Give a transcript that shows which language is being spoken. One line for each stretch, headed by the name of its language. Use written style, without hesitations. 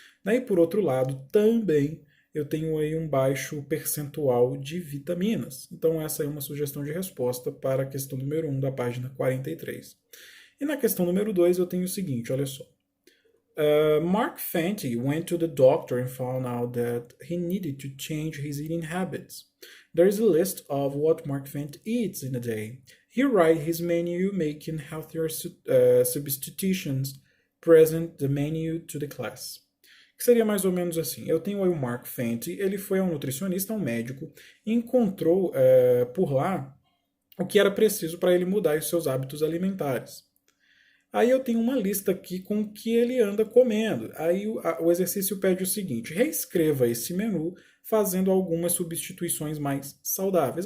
Portuguese: E por outro lado, também eu tenho aí um baixo percentual de vitaminas. Então essa é uma sugestão de resposta para a questão número 1 da página 43. E na questão número 2 eu tenho o seguinte, olha só.
English: Mark Fenty went to the doctor and found out that he needed to change his eating habits. There is a list of what Mark Fenty eats in a day. He writes his menu, making healthier substitutions, present the menu to the class.
Portuguese: Que seria mais ou menos assim: eu tenho aí o Mark Fenty, ele foi um nutricionista, um médico, e encontrou por lá o que era preciso para ele mudar os seus hábitos alimentares. Aí eu tenho uma lista aqui com o que ele anda comendo. Aí o exercício pede o seguinte: reescreva esse menu fazendo algumas substituições mais saudáveis.